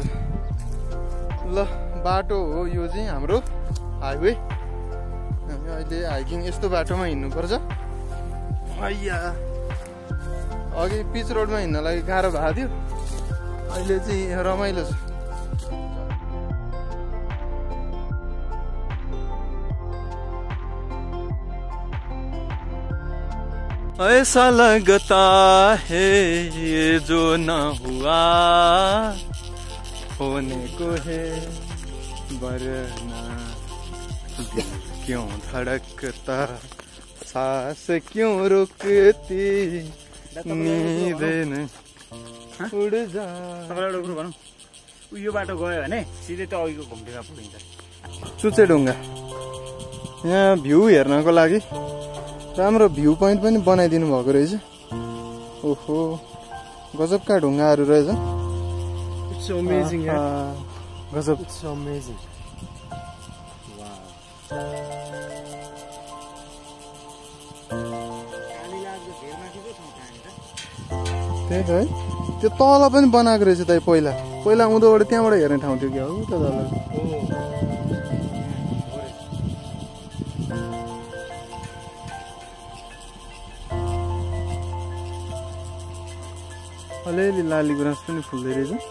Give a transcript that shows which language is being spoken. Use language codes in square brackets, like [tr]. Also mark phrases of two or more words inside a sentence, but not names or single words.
[ne] ल बाटो हो यो चाहिँ हाम्रो हाइवे। हामी अहिले हाइकिङ यस्तो बाटोमा हिँड्नुपर्छ। अघि पिच रोडमा हिँड्नलाई गाह्रो भएको थियो, अहिले चाहिँ रमाइलो छ। [hi] ऐसा लगता है ये जो न हुआ होने को है, वरना क्यों धड़कता, सांस क्यों रुकती, नींद उड़ जा। [ne] तपाईँलाई एउटा कुरो भनौँ, यो बाटो गयो भने सिधै त अघिको घुम्टेका पुगिन्छ। चुच्चे ढुङ्गा यहाँ भ्यू हेर्नको लागि राम्रो [en] view point [ne] पनि बनाइदिनु भएको रहेछ। ओहो गजबका ढुङ्गाहरू रहेछ। [en] It's amazing, [ne] गजब। [en] It's amazing. [ne] त्यही त है, त्यो तल पनि बनाएको रहेछ त पहिला उँधोबाट त्यहाँबाट हेर्ने ठाउँ थियो क्या हो त तल। अलिअलि लाली गुराँस पनि फुल्दै रहेछ।